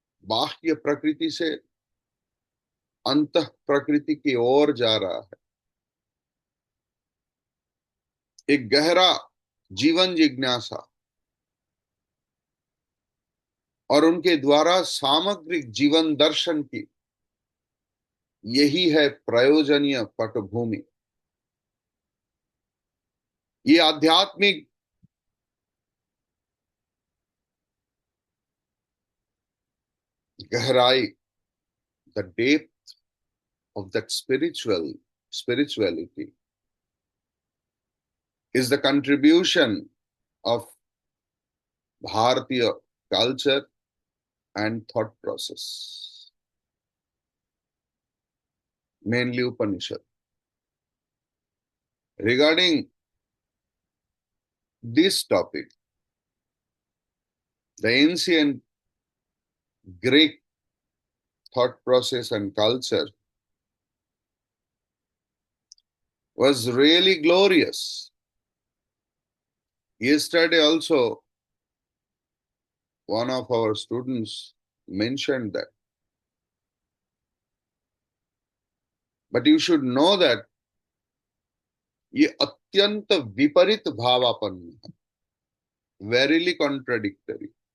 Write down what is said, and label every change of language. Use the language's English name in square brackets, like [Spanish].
[Hindi] बाह्य प्रकृति से अंतः प्रकृति की ओर जा रहा है, एक गहरा जीवन जिज्ञासा, और उनके द्वारा सामग्रिक जीवन दर्शन की यही है प्रयोजनीय पटभूमि। ये आध्यात्मिक गहराई, [English] The depth of that spirituality is the contribution of Bharatiya culture and thought process, mainly Upanishad. Regarding this topic, the ancient Greek thought process and culture was really glorious. Yesterday also, one of our students mentioned that. But you should know that [Hindi] ये अत्यंत विपरीत भावापन्न है। [English] Verily contradictory.